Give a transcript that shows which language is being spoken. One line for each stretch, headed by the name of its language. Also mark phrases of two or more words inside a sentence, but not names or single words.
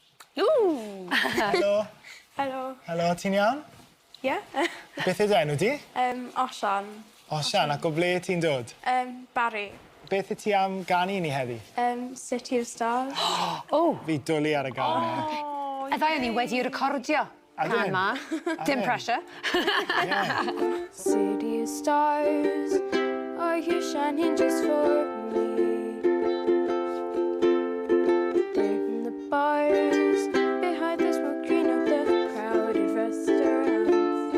Welsh: Ww! Helo. Helo. Helo, ti'n iawn? Ie? Beth yw enw di? Osian. Osian, ac o ble ti'n dod? Barry. Beth y ti am ganu ni heddi? City of Stars. O! Fi dwlu ar y ganu. Y ddau o'n ni wedi recordio. Ydyn? Can ma. Dim Ydyn. pressure.
English: City of Stars, are you shining just for me? There in the bars, behind the smoke screen of the crowded restaurants.